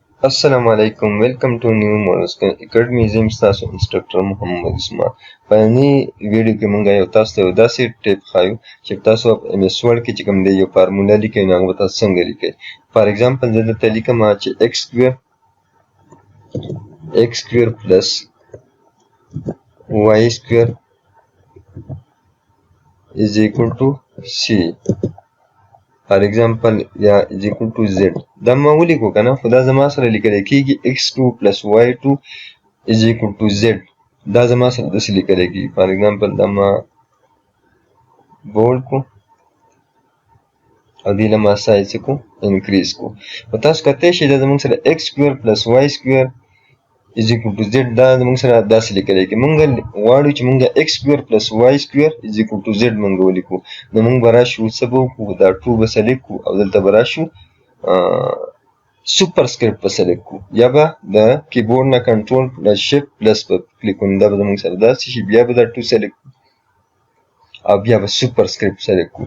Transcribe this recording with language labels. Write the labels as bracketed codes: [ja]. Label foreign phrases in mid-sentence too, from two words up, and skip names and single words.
[ar] السلام عليكم. [en] Welcome to New Models Academy. [ps] زم تاسو انسټرکټر محمد اسماعیل. په ني ویډیو کې مونږ یو تاسو ته داسې ټیپ خایو چې تاسو په ام اس ورډ کې چې کوم دی یو فارمولا لیکئ نو هغه تاسو څنګه لیکئ. [en] for example [ps] زه دلته لیکم چې [en] x square plus y square is equal to c. for example یا is equal to z. [ps] دا ما ولیکو کنه خو دا زما سره لیکل کېږي [en] x2 plus y2 is equal to z. [ps] دا زما سره داسې لیکل کېږي. [en] for example [ps] دا ما بولډ کو او دې له ما سایز کو انکریز کو. په تاسو کته شي دا زموږ سره [en] x square plus y square is equal to z. [ps] دا زموږ سره داسې لیکل کېږي. مونږ غواړو چې مونږ [en] x square plus y square is equal to z [ps] مونږ ولیکو. نو مونږ به راشو څه به وکړو دا ټو به سلیکټ کړو او دلته به راشو [en] super script [ps] په سلیکټ کړو یا به د کیبورډ نه [en] control plus shift plus [ps] په کلیک کړو. دا به زموږ سره داسې شي. بیا به دا ټو سلیکټ او بیا به [en] super script [ps] سلیکټ کړو.